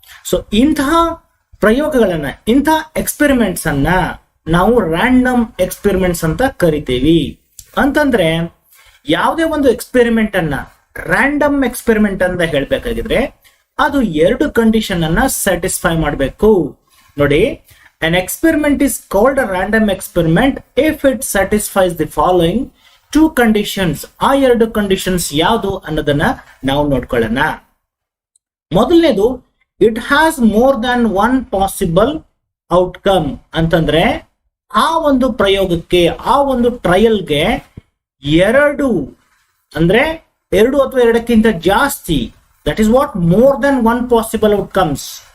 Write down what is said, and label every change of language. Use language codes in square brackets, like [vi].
[kn] So ಇಂತಹ ಪ್ರಯೋಗಗಳನ್ನ, ಇಂತಹ experiments ಅನ್ನ ನಾವು ರ್ಯಾಂಡಮ್ ಎಕ್ಸ್ಪೆರಿಮೆಂಟ್ಸ್ ಅಂತ ಕರಿತೀವಿ. ಅಂತಂದ್ರೆ ಯಾವುದೇ ಒಂದು ಎಕ್ಸ್ಪೆರಿಮೆಂಟ್ ಅನ್ನ ರ್ಯಾಂಡಮ್ ಎಕ್ಸ್ಪೆರಿಮೆಂಟ್ ಅಂತ ಹೇಳ್ಬೇಕಾಗಿದ್ರೆ ಅದು 2 ಕಂಡೀಷನ್ ಅನ್ನ ಸ್ಯಾಟಿಸ್ಫೈ ಮಾಡಬೇಕು. [en] ನೋಡಿ, an experiment is called a random experiment if it satisfies the following 2 conditions. [kn] ಆ 2 ಕಂಡೀಷನ್ಸ್ ಯಾವುದು ಅನ್ನೋದನ್ನ ನಾವು ನೋಡ್ಕೊಳ್ಳೋಣ. ಮೊದಲನೇದು, [en] It has more than 1 possible outcome. [kn] ಅಂತಂದ್ರೆ ಆ ಒಂದು ಪ್ರಯೋಗಕ್ಕೆ, ಆ ಒಂದು ಟ್ರಯಲ್ಗೆ 2 ಅಂದ್ರೆ 2 ಅಥವಾ 2ಕ್ಕಿಂತ ಜಾಸ್ತಿ, [en] That is what more than 1 possible outcomes.